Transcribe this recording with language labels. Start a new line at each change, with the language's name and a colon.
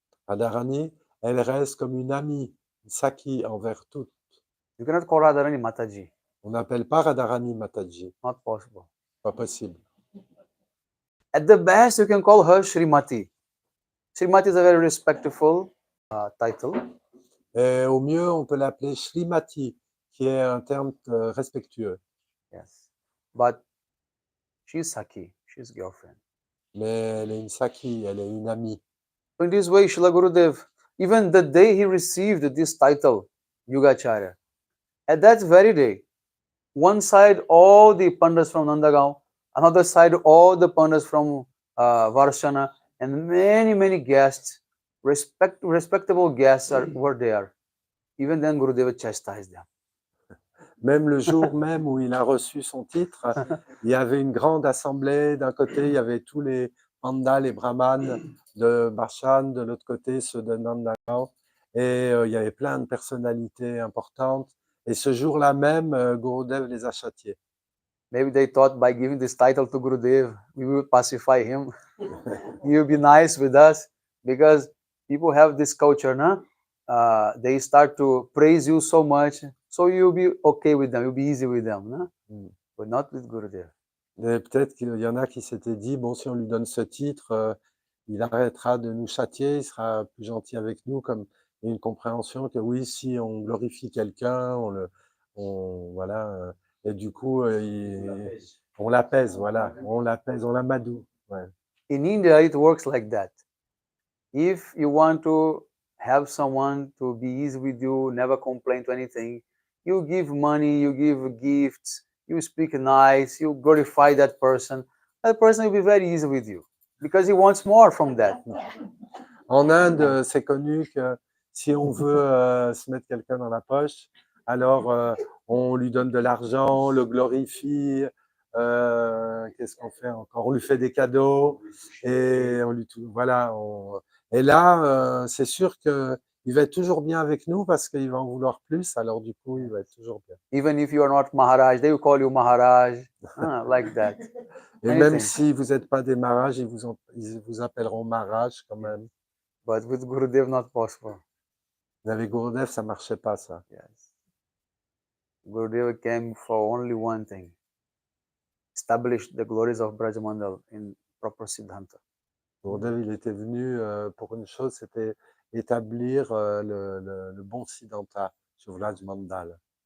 French: Radharani, elle reste comme une amie, une Sakhi envers toutes.
English: You cannot call Radharani Mataji.
French: On n'appelle pas Radharani Mataji,
English: Not possible.
French: pas possible.
English: At the best, you can call her Srimati. Srimati is a very respectful title.
French: Et au mieux, on peut l'appeler Srimati, qui est un terme respectueux.
English: Yes. But she's Sakhi. She's girlfriend.
French: Mais elle est une Sakhi, elle est une amie.
English: So in this way, Srila Gurudev, even the day he received this title, Yugacharya, at that very day, one side all the Pandas from Nandagaon, another side all the Pandas from Varshana, and many guests, respectable guests were there. Even then, Gurudeva chastised them.
French: Même le jour même où il a reçu son titre, il y avait une grande assemblée. D'un côté, il y avait tous les pandas, les brahmanes de Barshan, de l'autre côté, ceux de Nandagaon. Et il y avait plein de personnalités importantes. Et ce jour-là même, Gurudev les a châtiés.
English: Maybe they thought by giving this title to Gurudev, we will pacify him. He will be nice with us, because people have this culture, no? They start to praise you so much, so you'll be okay with them, you'll be easy with them, no? But not with Gurudev.
French: Et peut-être qu'il y en a qui s'étaient dit, bon, si on lui donne ce titre, il arrêtera de nous châtier, il sera plus gentil avec nous, comme une compréhension que oui, si on glorifie quelqu'un, voilà, et du coup, on l'apaise, voilà, on l'amadoue. Ouais.
English: In India, it works like that. If you want to have someone to be easy with you, never complain to anything, you give money, you give gifts, you speak nice, you glorify that person will be very easy with you, because he wants more from that.
French: En Inde, c'est connu que si on veut se mettre quelqu'un dans la poche, alors on lui donne de l'argent, on le glorifie, qu'est-ce qu'on fait encore? On lui fait des cadeaux, et on lui voilà. Et là, c'est sûr qu'il va être toujours bien avec nous, parce qu'il va en vouloir plus, alors du coup, il va être toujours bien.
English: Even if you are not Maharaj, they will call you Maharaj, like that.
French: Et même si vous n'êtes pas des Maharaj, ils vous appelleront Maharaj quand même.
English: But with Gurudev, not possible.
French: Mais avec Gurudev, ça ne marchait pas, ça.
English: Yes. Gurudeva came for only one thing: establish the glories of Brajamandal in proper Siddhanta.
French: Gurudev, il était venu pour une chose, c'était établir le bon Siddhanta sur Vraj Mandal.